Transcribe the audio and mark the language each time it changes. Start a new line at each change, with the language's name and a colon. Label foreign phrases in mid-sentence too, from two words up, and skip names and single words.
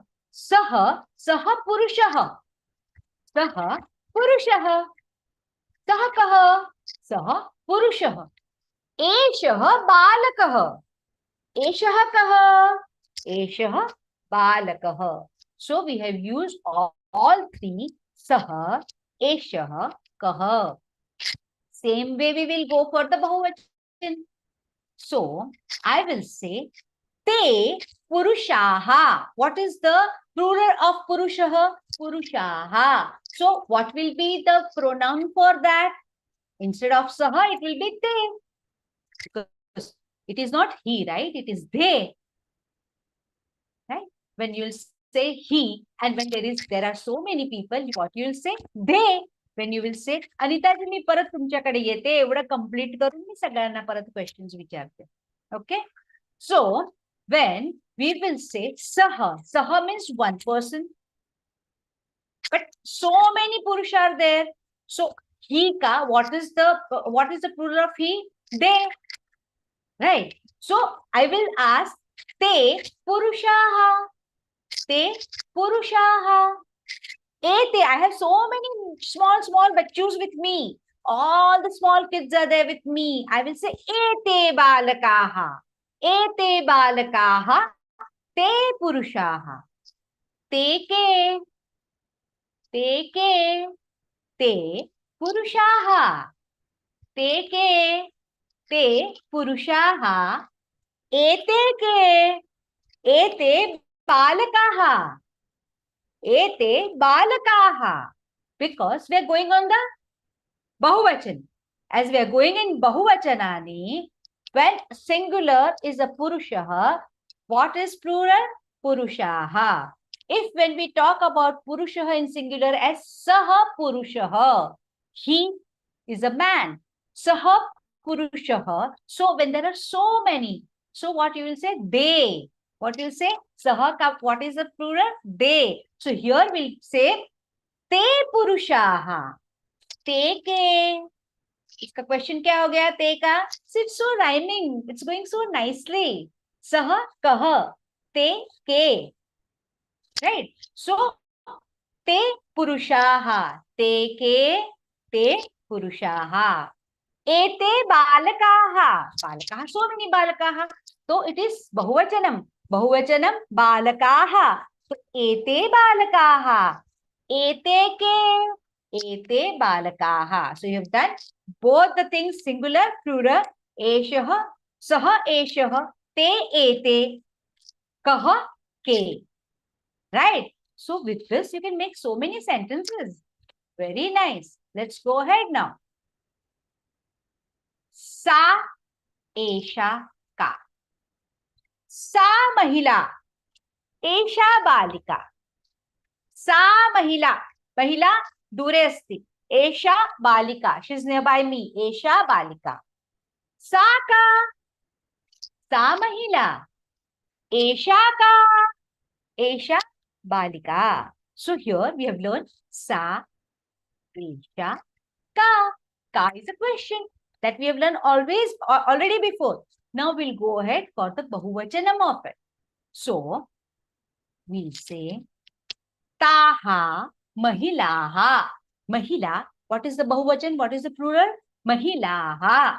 Sanskrit: सः। सः पुरुषः। सः पुरुषः. सः कः। सः पुरुषः. एषः बालकः। एषः कः. एषः बालकः.
English: So we have used all three.
Sanskrit: सः, एषः, कः.
English: Same way we will go for the Bahuvachan. So I will say
Sanskrit: ते पुरुषाः.
English: What is the plural of Purushaha?
Sanskrit: Purushaha.
English: So what will be the pronoun for that? Instead of Saha, it will be Te. Because it is not he, right? It is they. Right? When you will say he, and when there are so many people, what you will say? They. When you will say, Anita ji,
Marathi: मी परत तुमच्याकडे येते, एवढं complete करून मी सगळ्यांना परत questions विचारते.
English: Okay? So, when we will say Saha, Saha means one person. But so many Purush are there. So, he ka, what is the plural of he? They. Right? So, I will ask,
Sanskrit: ते पुरुषाः. ते पुरुषाः. Ete,
English: I have so many small bachus with me. All the small kids are there with me. I will say,
Sanskrit: एते बालकाः। एते बालकाः. ते पुरुषाः। ते के. ते के। ते पुरुषाः. ते के। ते पुरुषाः. एते के। एते बालकाः. एते बालकाः.
English: Because we are going on the Bahuvachan. As we are going in Bahuvachanani, when singular is a Purushaha, what is plural?
Sanskrit: Purushaha.
English: If when we talk about Purushaha in singular as
Sanskrit: सः पुरुषः,
English: he is a man.
Sanskrit: सः पुरुषः.
English: So when there are so many, so what you will say? They. What you will say? Saha, what is the plural? They. So here we'll say
Sanskrit: ते पुरुषाः. ते के.
Hindi: इसका question क्या हो गया? Te का.
English: So it's so rhyming. It's going so nicely.
Sanskrit: सः, कः. ते के.
English: Right? So,
Sanskrit: ते पुरुषाः. ते के। ते पुरुषाः. एते बालकाः। बालकाः.
English: So many balakaha. So it is Bahuvachanam.
Sanskrit: बहुवचनम् बालकाः. So एते बालकाः। एते के. एते बालकाः.
English: So you have done both the things, singular, plural.
Sanskrit: एषः, सः एषः, ते एते, कः के.
English: Right? So with this, you can make so many sentences. Very nice. Let's go ahead now.
Sanskrit: सा एषा का. सा महिला। एषा बालिका. सा महिला। महिला दूरे अस्ति. एषा बालिका.
English: She's nearby me.
Sanskrit: एषा बालिका. सा का। सा महिला. एषा का। एषा बालिका.
English: So here we have learned
Sanskrit: सा, एषा, का.
English: Ka is a question that we have learned already before. Now we'll go ahead for the Bahuvachanam of it. So we'll say
Sanskrit: ताः महिलाः.
English: Mahila. What is the Bahuvachan? What is the plural? Mahilaha.